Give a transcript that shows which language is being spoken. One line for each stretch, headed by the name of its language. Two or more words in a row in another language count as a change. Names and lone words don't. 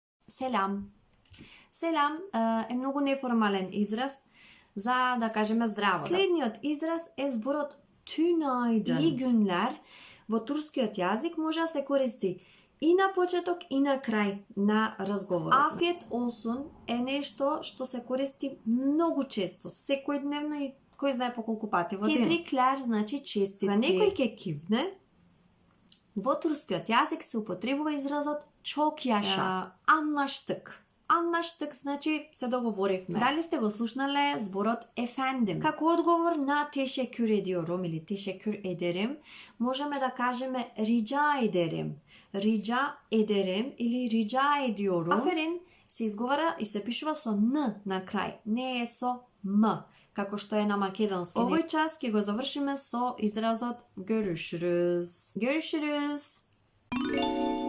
Macedonian: Selam. Selam е многу неформален израз за да кажеме здраво. Следниот израз е зборот tünaydın. И günler во турскиот јазик може да се користи и на почеток и на крај на разговорот.
Turkish: Afiyet olsun
Macedonian: е нешто што се користи многу често, секојдневно и кој знае по колку пати во денот. Tebrikler значи честитки. Кога некој ќе кивне, во турскиот јазик се употребува изразот
Turkish: çok yaşa.
Macedonian: Anlaştık. Anlaştık значи се договоривме. Дали сте го слушнале зборот efendim? Како одговор на
Turkish: teşekkür ediyorum
Macedonian: или
Turkish: teşekkür ederim,
Macedonian: можеме да кажеме
Turkish: rica ederim. Rica ederim или rica ediyorum.
Macedonian: Аферин се изговара и се пишува со н на крај, не е со м, како што е на македонски. Овој час ќе го завршиме со изразот görüşürüz. Görüşürüz.